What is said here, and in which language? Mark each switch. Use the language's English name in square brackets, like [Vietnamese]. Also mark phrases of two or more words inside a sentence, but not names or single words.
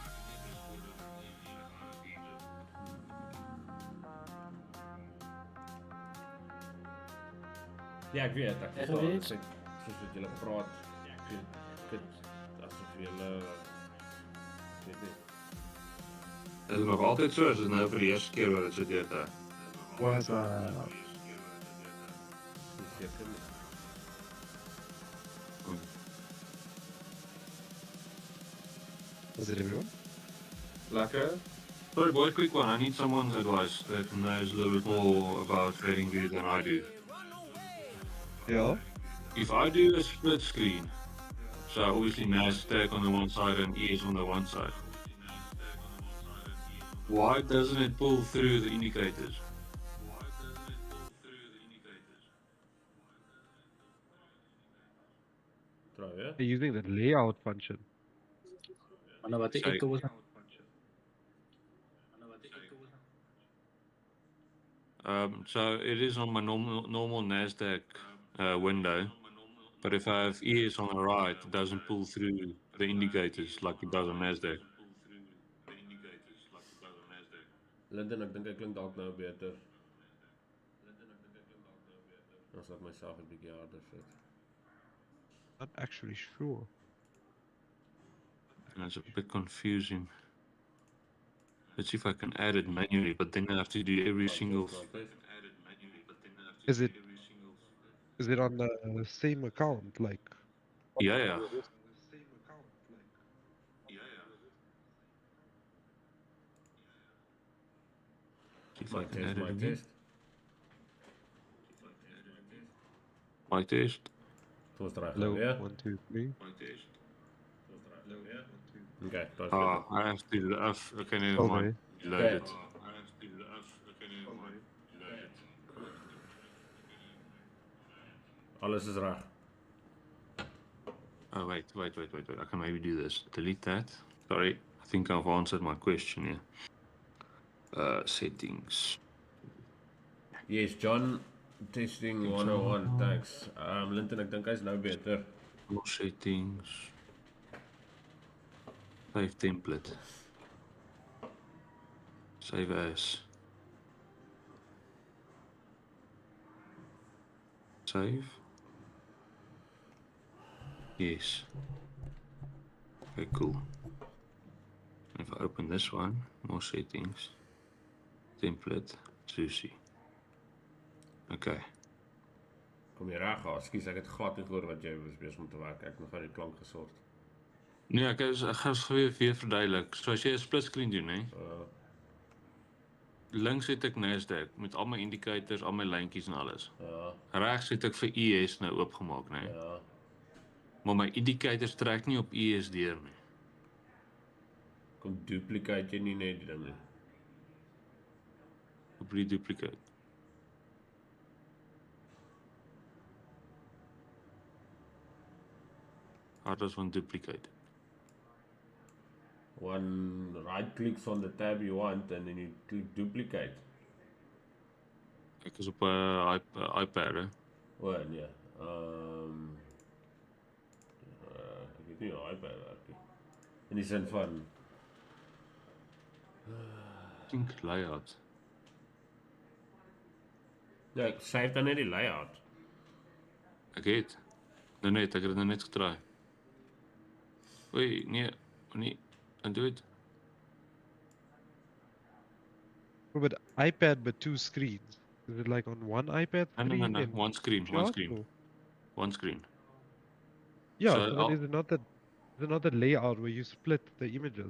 [Afrikaans] Ja, ek weet, ek Ek verstaan, weet. soos wat julle praat, ek vind dit asof julle, weet nie, Is het nog altyd so, is dit nou vir die eerste keer wat het so deed daar? Was nie seker nie. [English] Was it everyone? [Afrikaans] Lekker. [English] Sorry boys, quick one, I need someone's advice that knows a little bit more about trading view than I do. Yeah. If I do a split screen, so obviously NASDAQ on the one side and ES on the one side, why doesn't it pull through the indicators? [Afrikaans] Try, hè? [English] They're using the layout function. [Afrikaans] Maar nou wat ek [English] Sorry. [Afrikaans] ek was [English] So it is on my normal NASDAQ window, but if I have ES on the right, it doesn't pull through the indicators like it does on NASDAQ. [Afrikaans] Linden, ek dink ek klink dalk nou beter. As ek myself 'n bietjie harder sit. [English] Not actually sure. And it's a bit confusing. Let's see if I can add it manually, but then I have to do every single. Is it on the same account? Like Yeah. See if I can add it my again. test. Mic test. [Afrikaans] Dit was reg, [English] low [Afrikaans] ja? [English] 1, 2, 3. [Afrikaans] Okay, dit was Ah, beter. [English] I have to do the F. Okay, never Okay. mind. Load Okay. it. [Afrikaans] Alles is reg. [English] Oh, wait. I can maybe do this. Delete that. Sorry. I think I've answered my question here. Settings. Yes, John, testing 101, thanks. [Afrikaans] Linton, ek dink hy's nou beter. [English] More settings. Save template. Save as. Save. Yes. Okay, cool. If I open this one, more settings. Template. Susie. Okay. [Afrikaans] Kom jy reg? Ekskuus, ek het glad nie gehoor wat jy was besig om te werk. Ek het nog aan die klank gesort. Nee, ek gaan weer verduidelik. So as jy 'n [English] split screen [Afrikaans] doen, hè, links het ek NASDAQ met al my indicators, al my lyntjies en alles. Ja, Regs het ek vir ES nou oopgemaak, né? ja. Maar my indicators trek nie op ES deur nie. Kom duplicate jy nie net die ding nie. Op die duplicate. [English] How does one duplicate? One right clicks on the tab you want and then you click duplicate. [Afrikaans] Ek is op 'n iPad, hè. O, nee. Ek weet nie hoe hy werk nie. In die sin van [English] Think layout. [Afrikaans] ja, ek save dan net die layout. Ek het. Ek het dit net getry. Oei, nee, [English] don't do it. Oh, but iPad but 2 screens. Is it like on one iPad No, screen? and one screen, chart, or- one screen. Yeah, So so then I'll- is it not that layout where you split the images?